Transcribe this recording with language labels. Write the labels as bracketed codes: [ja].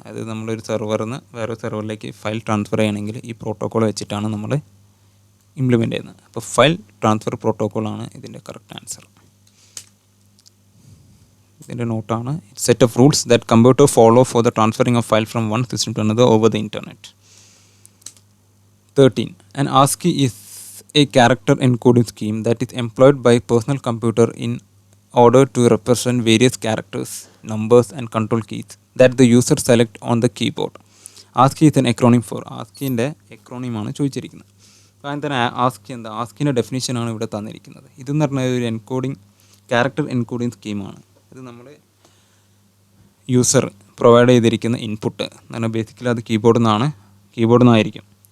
[ml] അതായത് നമ്മളൊരു സെർവറിൽ നിന്ന് വേറെ സെർവറിലേക്ക് ഫയൽ ട്രാൻസ്ഫർ ചെയ്യണമെങ്കിൽ ഈ പ്രോട്ടോക്കോൾ വെച്ചിട്ടാണ് നമ്മൾ ഇംപ്ലിമെൻ്റ് ചെയ്യുന്നത്. അപ്പോൾ ഫയൽ ട്രാൻസ്ഫർ പ്രോട്ടോക്കോളാണ് ഇതിൻ്റെ കറക്റ്റ് ആൻസർ. ഇതിൻ്റെ നോട്ടാണ് [en] Set of rules that computer follow for the transferring of file from one system to another over the internet. 13. An ASCII is a character encoding scheme that is employed by personal computer in order to represent various characters, numbers and control keys that the user select on the keyboard. ASCII is an acronym for. [ml] ASCIIൻ്റെ എക്രോണിമാണ് ചോദിച്ചിരിക്കുന്നത്. അപ്പോൾ തന്നെ ASCII എന്താ? ASCIIൻ്റെ ഡെഫിനിഷനാണ് ഇവിടെ തന്നിരിക്കുന്നത്. ഇതെന്ന് പറഞ്ഞാൽ ഒരു character encoding സ്കീമാണ്. ഇത് നമ്മൾ യൂസർ പ്രൊവൈഡ് ചെയ്തിരിക്കുന്ന ഇൻപുട്ട് എന്ന് പറഞ്ഞാൽ ബേസിക്കലി അത് കീബോർഡിൽ നിന്നായിരിക്കും.